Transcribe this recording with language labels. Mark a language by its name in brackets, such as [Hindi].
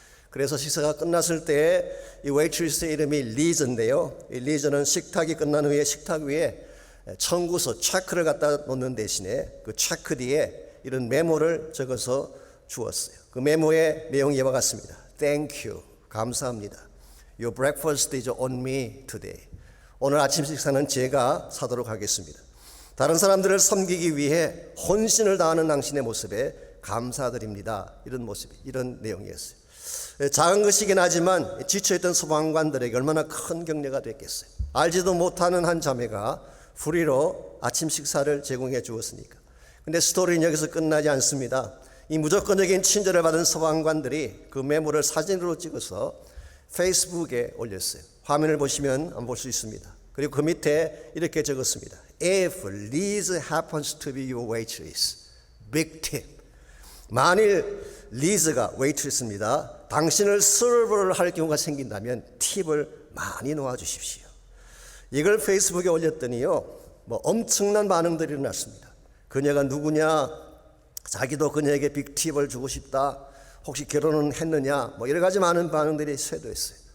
[Korean] 그래서 식사가 끝났을 때 이 웨이트리스의 이름이 리즈인데요. 이 리즈는 식탁이 끝난 후에 식탁 위에 청구서 체크를 갖다 놓는 대신에 그 체크 뒤에 이런 메모를 적어서 주었어요. 그 메모의 내용이 이와 같습니다. [English] Thank you. [Korean] 감사합니다. [English] Your breakfast is on me today. [Korean] 오늘 아침 식사는 제가 사도록 하겠습니다. 다른 사람들을 섬기기 위해 혼신을 다하는 당신의 모습에 감사드립니다. 이런 모습, 이런 내용이었어요. 작은 것이긴 하지만 지쳐있던 소방관들에게 얼마나 큰 격려가 됐겠어요. 알지도 못하는 한 자매가 불의로 아침 식사를 제공해 주었으니까. 근데 스토리는 여기서 끝나지 않습니다. 이 무조건적인 친절을 받은 소방관들이 그 메모를 사진으로 찍어서 페이스북에 올렸어요. 화면을 보시면 볼 수 있습니다. 그리고 그 밑에 이렇게 적었습니다. [English] If Liz happens to be your waitress, big tip. [Korean] 만일 리즈가 웨이트리스입니다. 당신을 서브를 할 경우가 생긴다면 팁을 많이 놓아주십시오. 이걸 페이스북에 올렸더니요, 엄청난 반응들이 일어났습니다. 그녀가 누구냐, 자기도 그녀에게 빅팁을 주고 싶다, 혹시 결혼은 했느냐, 여러 가지 많은 반응들이 쇄도했어요.